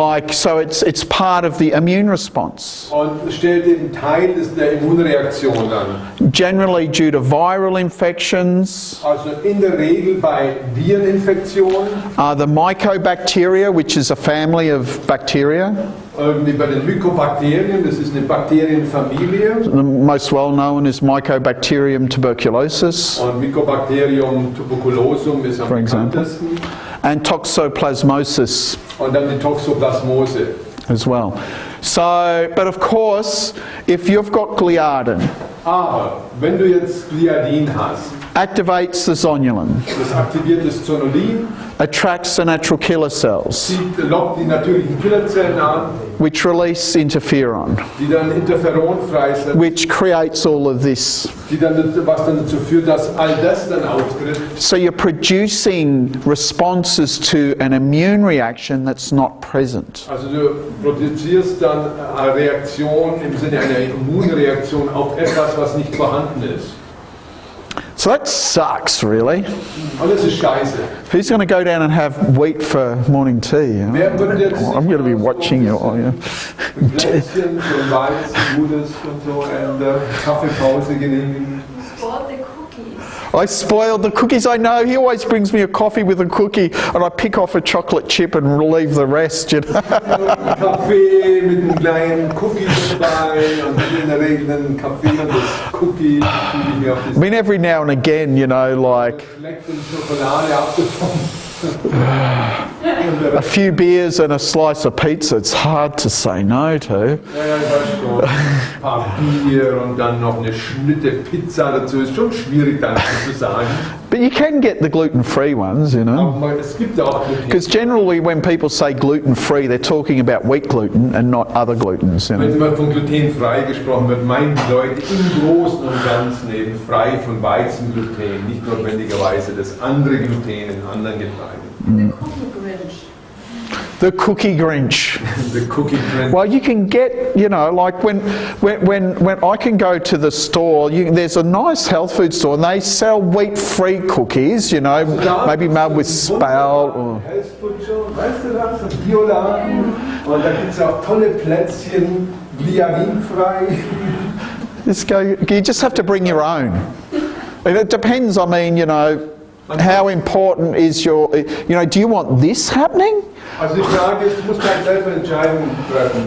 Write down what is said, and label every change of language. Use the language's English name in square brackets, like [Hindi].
[English] So it's part of the immune response. [German] Und stellt den Teil der Immunreaktion dar. [English] Generally due to viral infections. [German] Also in der Regel bei Vireninfektionen. [English] The Mycobacteria, which is a family of bacteria. [German] Bei den Mycobakterien, das ist eine Bakterienfamilie. [English] The most well known is Mycobacterium tuberculosis. [German] Und Mycobacterium tuberculosum ist am bekanntesten. [English] And Toxoplasmosis. [German] Und dann die Toxoplasmose. [English] As well. So, but of course, if you've got Gliadin, [German] Aber wenn du jetzt Gliadin hast, [English] activates the zonulin, [German] das aktiviert das Zonulin, [English] attracts the natural killer cells, [German] lockt die natürlichen Killerzellen an, [English] which release interferon, [German] die dann Interferon freisetzen, [English] which creates all of this. [German] was dann dazu führt, dass all das dann auftritt. [English] So you're producing responses to an immune reaction that's not present. [German] Also du produzierst dann eine Reaktion im Sinne einer Immunreaktion auf etwas, was nicht vorhanden ist. [English] So that sucks, really. [German] Und das ist scheiße. [English] Who's going to go down and have wheat for morning tea? You know? [German] Wer würde jetzt [English] I'm going to be watching you. Oh, yeah. [German] Plätzchen, so Weizen, Gutes und so, und Kaffeepause genehmigen? [English] Spoil the cookies. I spoiled the cookies. I know. He always brings me a coffee with a cookie, and I pick off a chocolate chip and leave the rest. You know. [German] Kaffee mit einem kleinen Cookie dabei und in der Regel einen Kaffee und das Cookie. [English] I mean, every now and again, you know, like [German] Schmeckt in Schokolade abgeformt. [English] a few beers and a slice of pizza. It's hard to say no to. [German] Ja, ich weiß schon. Ein paar Bier und dann noch eine Schnitte Pizza dazu. Ist schon schwierig dann zu sagen. [English] But you can get the gluten-free ones, you know. [German] Aber es gibt auch [English] Because generally when people say gluten-free, they're talking about wheat gluten and not other glutens, you [German] Wenn [English] know. [German] immer von glutenfrei gesprochen wird, meinen die Leute im Großen und Ganzen eben frei von Weizengluten, nicht notwendigerweise das andere Gluten in anderen Getreiden. [English] The Cookie Grinch. The cookie Grinch. The cookie trend. Well, you can get, you know, like when I can go to the store, there's a nice health food store and they sell wheat-free cookies, you know, maybe made with spelt or... [German] Weißt du das? Ein Bioladen. Und da gibt es auch tolle Plätzchen, gliadinfrei. [English] You just have to bring your own. And it depends, I mean, you know, how important is your, you know, do you want this happening? [German] Also die Frage ist, du musst halt selber Entscheidungen treffen.